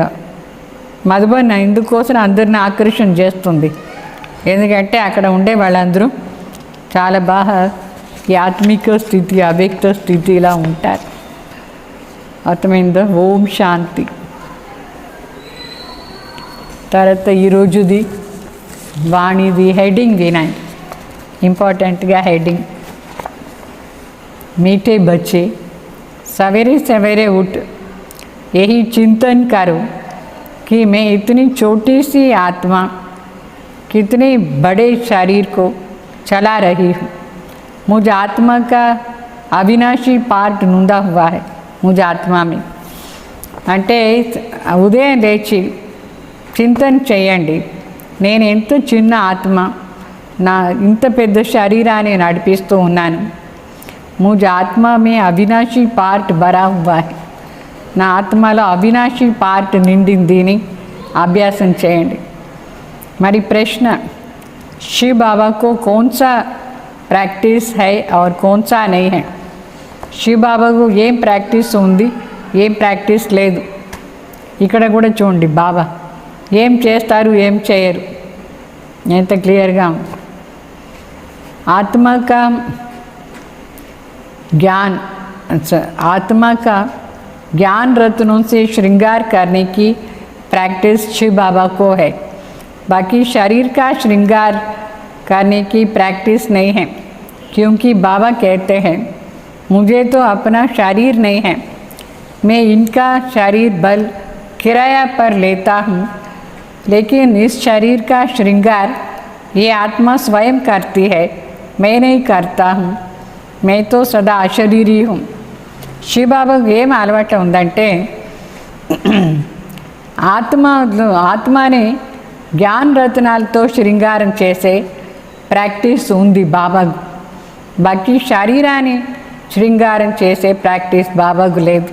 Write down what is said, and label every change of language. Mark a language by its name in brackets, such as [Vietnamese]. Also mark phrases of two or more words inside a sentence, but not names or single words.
[Telugu] మధుబన్ ఇందుకోసం అందరిని ఆకర్షణ చేస్తుంది, ఎందుకంటే అక్కడ ఉండే వాళ్ళందరూ చాలా బాగా ఈ ఆత్మిక స్థితి అవ్యక్త స్థితిలా ఉంటారు. అర్థమైందో? [Hindi] ओम शांति. [Telugu] తర్వాత ఈరోజుది వాణిది హెడింగ్ వినండి, ఇంపార్టెంట్గా హెడింగ్. [Hindi] मीठे बच्चे सवेरे सवेरे उठ यही चिंतन करो कि मैं इतनी छोटी सी आत्मा कितने बड़े शरीर को चला रही हूँ. मुझ आत्मा का अविनाशी पार्ट नूंदा हुआ है मुझ आत्मा में. [Telugu] అంటే ఉదయం లేచి చింతన చేయండి, నేను ఎంత చిన్న ఆత్మ, నా ఇంత పెద్ద శరీరాన్ని నడిపిస్తూ ఉన్నాను. [Hindi] मुझ आत्मा में अविनाशी पार्ट भरा हुआ है, [Telugu] నా ఆత్మలో అవినాశి పార్ట్ నిండిందిని అభ్యాసం చేయండి. మరి ప్రశ్న, [Hindi] शिव बाबा को कौन सा प्रैक्टिस है और कौन सा नहीं है? [Telugu] शिव बाबा को ఏం ప్రాక్టీస్ ఉంది, ఏం ప్రాక్టీస్ లేదు. ఇక్కడ కూడా చూడండి, బాబా ఏం చేస్తారు ఏం చేయరు, ఎంత క్లియర్గా ఉంది. [Hindi] आत्मा का ज्ञान, आत्मा का ज्ञान रत्नों से श्रृंगार करने की प्रैक्टिस शिव बाबा को है, बाकी शरीर का श्रृंगार करने की प्रैक्टिस नहीं है. क्योंकि बाबा कहते हैं मुझे तो अपना शरीर नहीं है, मैं इनका शरीर बल किराया पर लेता हूँ, लेकिन इस शरीर का श्रृंगार ये आत्मा स्वयं करती है, मैं नहीं करता हूँ, मैं तो सदा अशरीरी हूँ. [Telugu] శివబాబాకు ఏం అలవాటు ఉందంటే ఆత్మని జ్ఞాన రత్నాలతో శృంగారం చేసే ప్రాక్టీస్ ఉంది బాబాకు. బాకీ శరీరాన్ని శృంగారం చేసే ప్రాక్టీస్ బాబాకు లేదు.